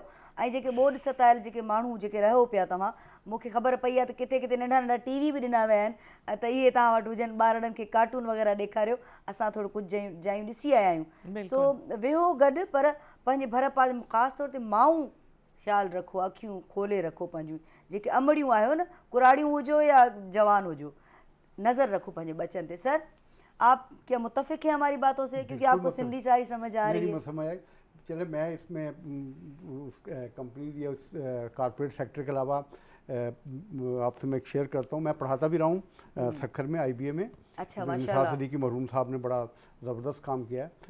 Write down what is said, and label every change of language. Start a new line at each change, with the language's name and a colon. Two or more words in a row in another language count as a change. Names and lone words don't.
Sindhi: ऐं जेके बोर्ड सतायल जेके माण्हू जेके रहो पिया, तव्हां मूंखे ख़बर पई आहे त किथे किथे नंढा नंढा टीवी बि ॾिना विया आहिनि, त इहे तव्हां वटि हुजनि, ॿारनि खे कार्टून वग़ैरह ॾेखारियो, असां थोरो कुझु जायूं ॾिसी आया आहियूं। सो वेहो गॾु, पर पंहिंजे भर पासे ख़ासि तौर ते माऊं ख़्यालु रखो, अखियूं खोले रखो पंहिंजूं, जेके अमड़ियूं आहियो न, कुराड़ियूं हुजो या जवान हुजो, नज़र रखो पंहिंजे बचनि ते। सर,
Urdu: آپ کیا متفق ہیں ہماری باتوں سے؟ کیونکہ آپ کو سندھی ساری سمجھ آ رہی ہے. سمجھ آئی. چلے میں اس میں اس کمپنیز یا اس
English: corporate sector
Urdu: کے علاوہ آپ سے میں ایک شیئر کرتا ہوں. میں پڑھاتا بھی رہا ہوں سکھر میں IBA میں. اچھا نثار صدیقی مرحوم صاحب نے بڑا زبردست کام کیا ہے.